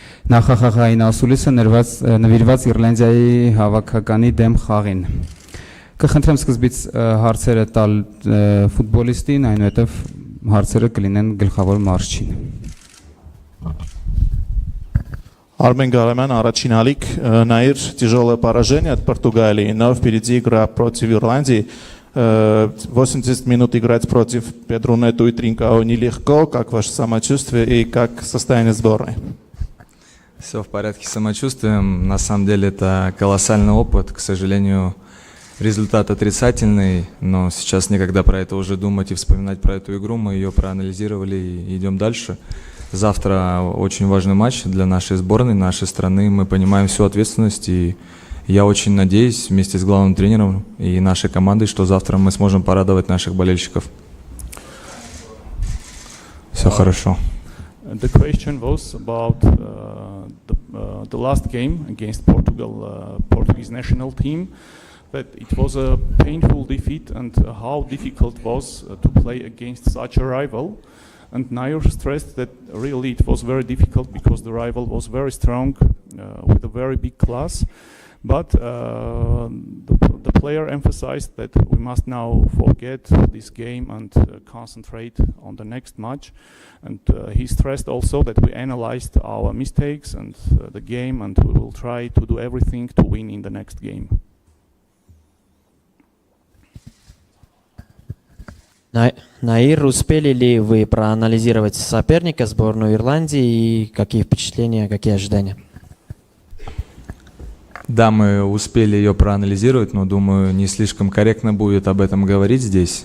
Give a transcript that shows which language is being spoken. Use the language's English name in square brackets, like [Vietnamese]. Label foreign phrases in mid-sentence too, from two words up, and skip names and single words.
[Armenian] Նախախաղային Ասուլիսը նվիրված Իռլանդիայի հավաքականի դեմ խաղին։ Կխնդրեմ սկզբից հարցերը տալ ֆուտբոլիստին, այնուհետև հարցերը կլինեն գլխավոր մարզչին։ Армен Гарамян, առաջին ալիք, Նաիր, [Russian] тяжелое поражение от Португалии, но впереди игра против Ирландии. 80 минут играть против Педрунету и Тринкао нелегко. Как ваше самочувствие и как состояние сборной? Все в порядке с самочувствием. На самом деле это колоссальный опыт. К сожалению, результат отрицательный, но сейчас некогда про это уже думать и вспоминать про эту игру. Мы ее проанализировали и идем дальше. Завтра очень важный матч для нашей сборной, нашей страны. Мы понимаем всю ответственность, и я очень надеюсь вместе с главным тренером и нашей командой, что завтра мы сможем порадовать наших болельщиков. Все хорошо. [English] The question was about the last game against Portugal, Portuguese national team. That it was a painful defeat, and how difficult it was to play against such a rival. And Nair stressed that really it was very difficult because the rival was very strong with a very big class. But the player emphasized that we must now forget this game and concentrate on the next match. And he stressed also that we analyzed our mistakes and the game, and we will try to do everything to win in the next game. [Russian] Наир, успели ли вы проанализировать соперника, сборную Ирландии, и какие впечатления, какие ожидания? Да, мы успели ее проанализировать, но, думаю, не слишком корректно будет об этом говорить здесь.